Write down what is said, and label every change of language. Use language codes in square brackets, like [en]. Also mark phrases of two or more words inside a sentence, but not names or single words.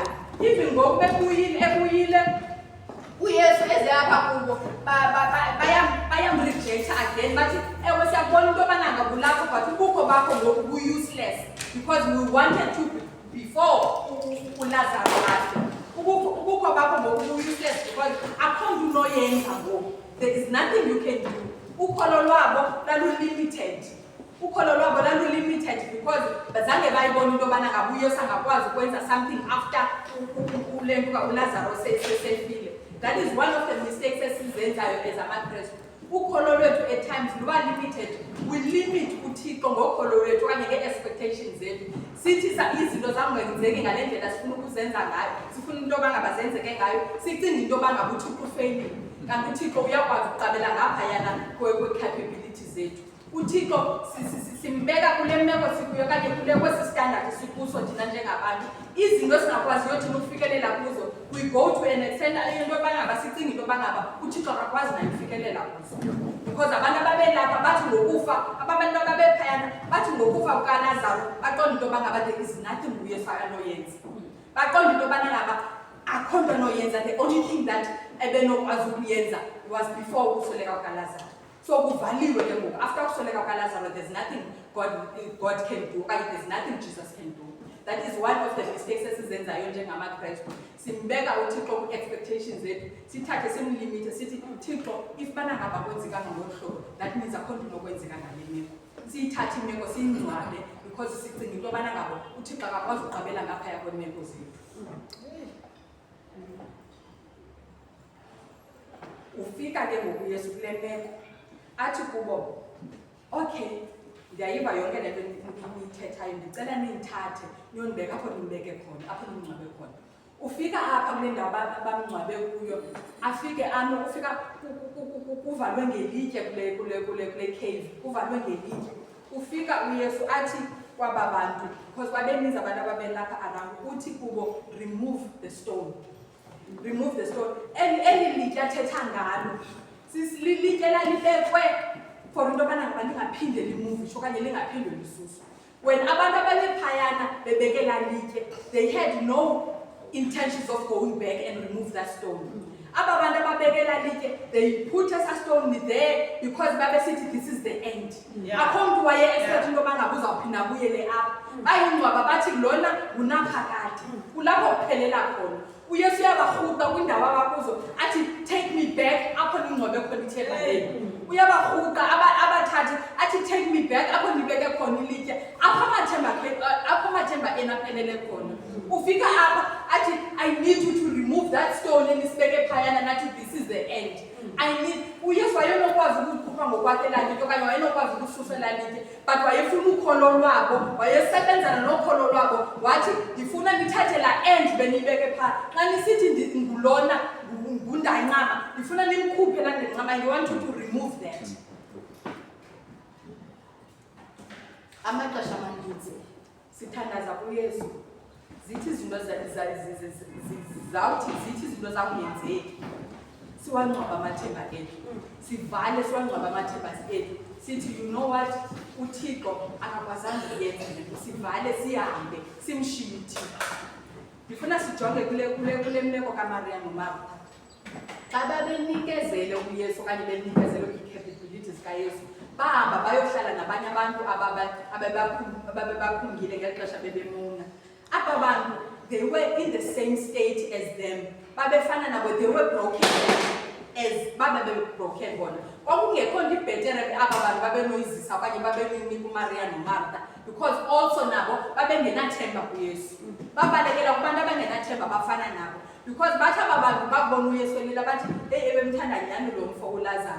[xh] Even ngoku ebuyile uYesu eze apha kubo bayamrejecta again bathi ewe siyakubona into yobana ngaba ulapho but ubukho bakho ngoku bu-useless [en] because we wanted to before [xh] uLazarus afe. Ubukho bakho ngoku bu-useless because akho nto unoyenza ngoku. [en] There is nothing you can do. [xh] Ukholo lwabo lalulimited. Because bazange bayibona into yobana ngaba uYesu angakwazi ukwenza something after ule nto uLazarus sefile. [en] That is one of the mistakes esizenzayo as amaKristu. [xh] Ukholo lwethu [en] at times [xh] luba limited. [en] We limit [xh] uThixo ngokholo lwethu okanye nge-expectations zethu. Sithi izinto zangenzeki ngale ndlela sifuna ukuzenza ngayo. Sifuna into yoba ngaba zenzeke ngayo. Sicinga into yoba ngaba uThixo ufeyilile. Kanti uThixo uyakwazi ukuqabela ngaphayana kwe-capabilities zethu. uThixo simbeka kule meko sikuyo kanye kule kwesi standard sikuso thina njengabantu. Izinto singakwaziyo thina ukufikelela kuzo, [en] we go to an extent [xh] into yobana ngaba sicinga into yobana ngaba uThixo akakwazi nayo ukufikelela kuzo. Because abantu ababelapha bathi ngokufa, abantu ababephayana bathi ngokufa kukaLazaro baqonda into yobana ngaba [en] there is nothing [xh] uYesu anoyenza. Baqonda into yobana ngaba akho nto anoyenza. [en] The only thing that [xh] ebenokwazi ukuyenza [en] was before [xh] ukusweleka kukaLazaro. So kuvaliwe ke ngoku. After kusweleka kukaLazarus, [en] there's nothing God can do, okanye there's nothing Jesus can do. That is one of the mistakes [xh] esizenzayo njengamaKristu. Simbeka uThixo ku-expectations zethu, sithathe simlimite, sithi Thixo, if bana ngaba kwenzekanga ngolu hlobo, [en] that means [xh] akho nto inokwenzeka ngale meko. Siyithathe imeko siyingcwabe because sicinga into yobana ngabo uThixo akakwazi uqabela ngaphaya kweemeko zethu. Ufika ke ngoku Yesu kule meko athi kubo, okay, ndiyayiva yonke le nto niyithethayo, ndicela niyithathe niyondibeka apho nindibeke khona, apho nindingcwabe khona. Ufika apha kule ndawo bamngcwabe kuyo, afike ufika kuvalwe ngelitye kule cave, kuvalwe ngelitye. Ufika uYesu athi kwaba bantu, because babeninzi abantu ababelapha around, uthi kubo, [en] remove the stone. Remove the stone. [xh] Eli litye athetha ngalo, litye lalibekwe for into yobana lingaphinde limuvishe okanye lingaphinde lisuswe. When abantu ababephayana bebeke lalitye, [en] they had no intentions of going back and remove that stone. [xh] Aba bantu ababeke lalitye, [en] they put a stone there because babesithi this is the end. [xh] Akho mntu waye expect into yobana uzawuphinda abuyele apha. Bayingcwaba bathi lona ngunaphakade. Kulapho kuphelela khona. uYesu uyabarhuqa kwindawo abakuzo athi [en] take me back [xh] apho ningcwabe khona ithemba lenu. Uyabarhuqa abathathe athi [en] take me back [xh] apho nibeke khona ilitye, apho amathemba ena aphelele khona. [en] Ufika apha athi I need you to remove that stone [xh] enisibeke phayana nathi [en] this is the end. I need [xh] uYesu wayenokwazi ukukhupha ngokwakhe lalitye okanye wayenokwazi ukususa lalitye, but wayefuna ukholo lwabo, wayesebenzana nokholo lwabo, wathi ndifuna nithathe la end benibeke phaa. Xa nisithi ngulona ngundancama, ndifuna nimkhuphe la ndancama, [en] I want you to remove that. [xh] Amaxesha amaninzi sithandaza kuYesu, zithi izinto zawuthi zithi izinto zakungenzeki, siwangcwaba amathemba ethu, sivale siwangcwaba amathemba ethu, sithi [en] you know what, [xh] uThixo akakwazanga uyenza lento, sivale sihambe simshiye uThixo. Ndifuna sijonge kule meko kaMaria noMartha. Xa babenikezele uYesu okanye benikezele ii-capabilities kaYesu, bahamba bayohlala nabanye abantu ababebaphungile ngeli xesha bebemuna. Aba bantu, [en] they were in the same state as them. [xh] Babefana nabo, [en] they were broken as [xh] babebroken bona. Kwakungekho nto ibhetere aba bantu babenoyizisa okanye babenoyinika uMaria noMartha, [en] because also [xh] nabo babengenathemba kuYesu. Babalekela kubantu abangenathemba bafana nabo, because bathi aba bantu babona uYesu elila bathi ebemthanda nyhani lo mfo uLazaro.